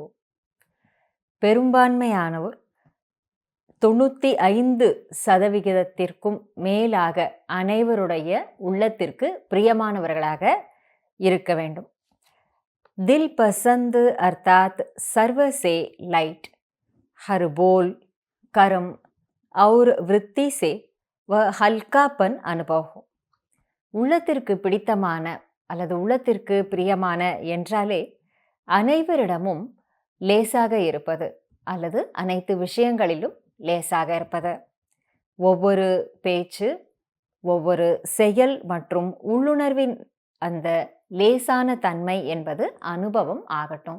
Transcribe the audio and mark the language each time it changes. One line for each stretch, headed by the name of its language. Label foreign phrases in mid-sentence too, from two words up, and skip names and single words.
Tamil: பெரும்பான்மையானோர் 95% மேலாக அனைவருடைய உள்ளத்திற்கு பிரியமானவர்களாக இருக்க வேண்டும்.
Hindi: दिल पसंद अर्थात सर्वसे लाइट हर बोल कर्म और वृत्ति से वह हल्कापन अनुभव हो.
Tamil: உள்ளத்திற்கு பிடித்தமான அல்லது உள்ளத்திற்கு பிரியமான என்றாலே அனைவரிடமும் லேசாக இருப்பது அல்லது அனைத்து விஷயங்களிலும் லேசாக இருப்பது. ஒவ்வொரு பேச்சு, ஒவ்வொரு செயல் மற்றும் உள்ளுணர்வின் அந்த லேசான தன்மை என்பது அனுபவம் ஆகட்டும்.